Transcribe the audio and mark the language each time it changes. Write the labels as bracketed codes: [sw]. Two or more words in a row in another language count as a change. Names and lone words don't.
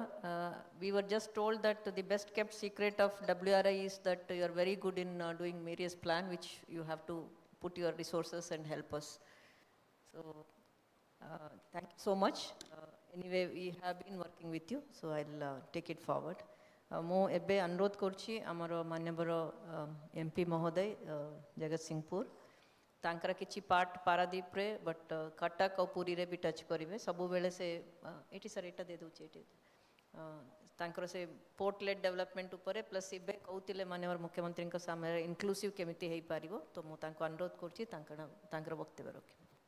[en] We were just told that the best kept secret of WRI is that you are very good in doing various plan, which you have to put your resources and help us. So, thank you so much. Anyway, we have been working with you, so I'll take it forward. [or] ମୁଁ ଏବେ ଅନୁରୋଧ କରୁଛି ଆମର ମାନ୍ୟବର MP ମହୋଦୟ ଜଗତସିଂହପୁର ତାଙ୍କର କିଛି ପାର୍ଟ ପାରାଦୀପରେ ବଟ୍ କଟକ ଆଉ ପୁରୀରେ ବି ଟଚ୍ କରିବେ ସବୁବେଳେ ସେ ଏଠି ସାର୍ ଏଇଟା ଦେଇଦେଉଛି ଏଠି ତାଙ୍କର ସେ [en] port led development [or] ଉପରେ ପ୍ଲସ୍ ଏବେ କହୁଥିଲେ ମାନ୍ୟବର ମୁଖ୍ୟମନ୍ତ୍ରୀଙ୍କ ସାମ୍ନାରେ ଇନକ୍ଲୁସିଭ୍ କେମିତି ହେଇପାରିବ ତ ମୁଁ ତାଙ୍କୁ ଅନୁରୋଧ କରୁଛି ତାଙ୍କର ବକ୍ତବ୍ୟ ରଖିବେ।